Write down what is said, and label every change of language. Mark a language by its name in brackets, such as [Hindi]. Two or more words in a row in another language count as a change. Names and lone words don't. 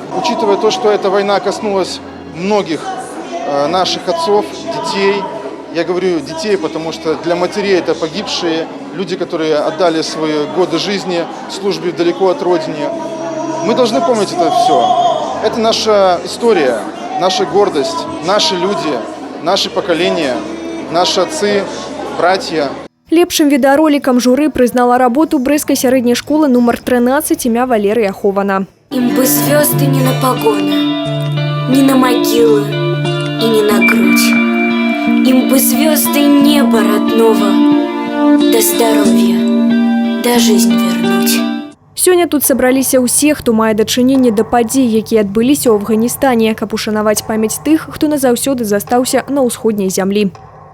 [Russian] Учитывая то, что эта война коснулась многих наших отцов, детей, я говорю детей, потому что для матерей это погибшие, люди, которые отдали свои годы жизни службе далеко от родины. Мы должны помнить это все. Это наша история, наша гордость, наши люди, наши поколения, наши отцы, братья. [Belarusian] Лепшым відеороликам журы признала работу брэсцкай сярэдняй школы номер 13 імя Валерия Хована. [Russian] Им бы звезды не на погоны, не на могилы и не на грудь. Им бы звезды неба родного, до здоровья, до жизни вернуть. [Belarusian] Сёння тут сабраліся ўсе, хто мае дачыненне да падзей, якія адбыліся ў Афганістане, каб ушанаваць памяць тых, хто назаўсёды застаўся на ўсходняй зямлі.